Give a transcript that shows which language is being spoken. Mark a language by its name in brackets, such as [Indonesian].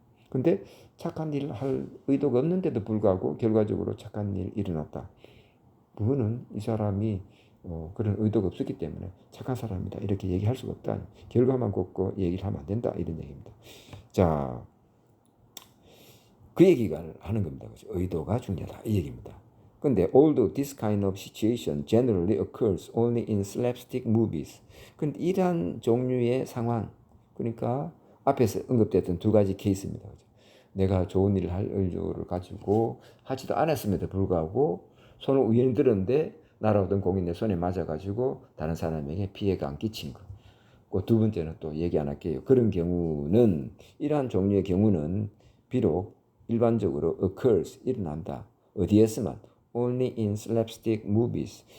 [Korean] 근데 착한 일을 할 의도가 없는데도 불구하고 결과적으로 착한 일이 일어났다. 그거는 이 사람이 그런 의도가 없었기 때문에 착한 사람이다. 이렇게 얘기할 수가 없다. 결과만 걷고 얘기를 하면 안 된다. 이런 얘기입니다. 자, 그 얘기를 하는 겁니다. 그렇죠? 의도가 중요하다. 이 얘기입니다. 근데 [English] although this kind of situation generally occurs only in slapstick movies. [Korean] 근데 이런 종류의 상황, 그러니까 앞에서 언급됐던 두 가지 케이스입니다. 그렇죠? 내가 좋은 일을 할 의도를 가지고 하지도 않았음에도 불구하고 손을 우연히 들었는데 날아오던 공이 내 손에 맞아가지고 다른 사람에게 피해가 안 끼친 거. 그 두 번째는 또 얘기 안 할게요. 그런 경우는 이러한 종류의 경우는 비록 일반적으로 occurs 일어난다. 어디에서만? [English] Only in slapstick movies.